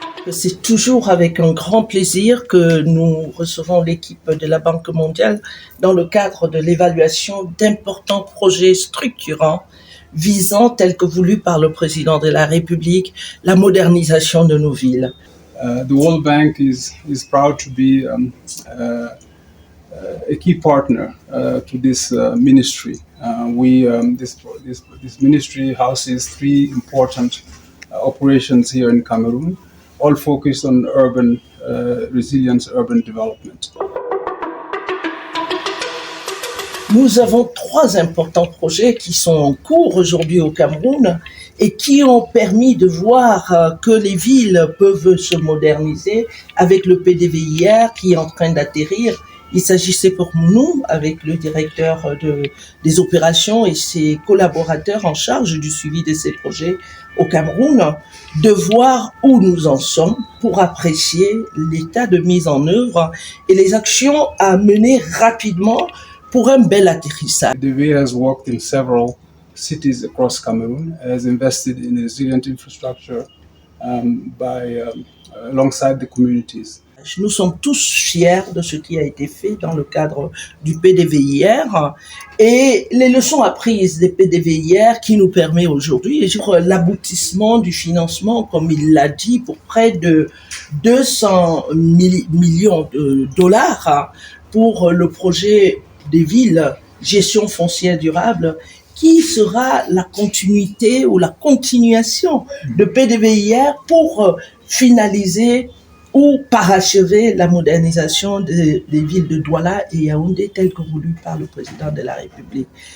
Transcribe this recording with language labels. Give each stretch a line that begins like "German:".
French: C'est toujours avec un grand plaisir que nous recevons l'équipe de la Banque mondiale dans le cadre de l'évaluation d'importants projets structurants visant, tel que voulu par le président de la République, la modernisation de nos villes.
English: The World Bank is proud to be a key partner to this ministry. This ministry houses three important operations here in Cameroon, all focused on urban resilience, urban development.
French: Nous avons trois importants projets qui sont en cours aujourd'hui au Cameroun et qui ont permis de voir que les villes peuvent se moderniser avec le PDVIR qui est en train d'atterrir. Il s'agissait pour nous, avec le directeur des opérations et ses collaborateurs en charge du suivi de ces projets au Cameroun, de voir où nous en sommes pour apprécier l'état de mise en œuvre et les actions à mener rapidement pour un bel atterrissage.
English: PDVIR has worked in several cities across Cameroon, has invested in resilient infrastructure alongside the communities.
French: Nous sommes tous fiers de ce qui a été fait dans le cadre du PDVIR et les leçons apprises des PDVIR qui nous permet aujourd'hui l'aboutissement du financement, comme il l'a dit, pour près de 200 millions de dollars pour le projet des villes gestion foncière durable qui sera la continuité ou la continuation de PDVIR pour finaliser ou parachever la modernisation des villes de Douala et Yaoundé telles que voulues par le président de la République.